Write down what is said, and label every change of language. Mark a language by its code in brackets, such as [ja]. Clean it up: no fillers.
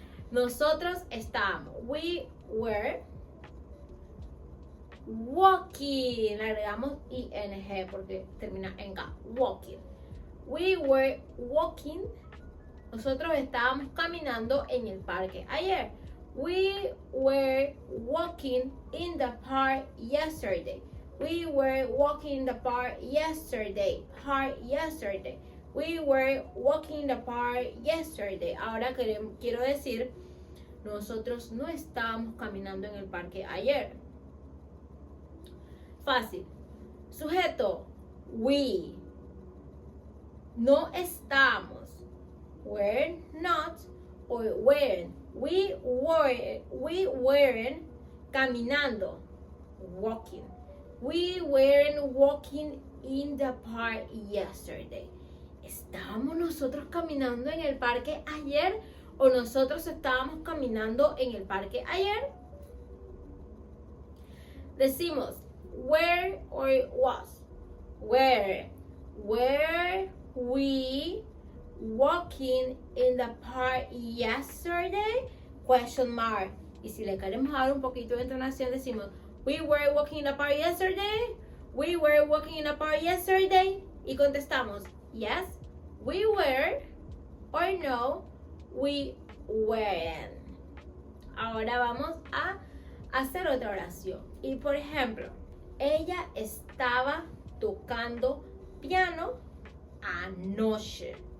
[es] Nosotros estábamos. [en] We were walking. [es] Le agregamos ing porque termina en K. Walking. [en] We were walking. [es] Nosotros estábamos caminando en el parque ayer. [en] We were walking in the park yesterday. We were walking in the park yesterday. Park yesterday. We were walking in the park yesterday. [es] Ahora quiero decir, nosotros no estábamos caminando en el parque ayer. Fácil. Sujeto, we. No estamos. [en] Were not or weren't. We weren't [es] caminando. [en] Walking. We weren't walking in the park yesterday. [es] ¿Estábamos nosotros caminando en el parque ayer o nosotros estábamos caminando en el parque ayer? [en] Decimos where or was. Where we walking in the park yesterday? Question mark. [es] Y si le queremos dar un poquito de entonación, decimos, [en] we were walking in the park yesterday. We were walking in the park yesterday. [es] Y contestamos, [en] yes, we were, or no, we weren't. [es] Ahora vamos a hacer otra oración. Y por ejemplo, ella estaba tocando piano anoche.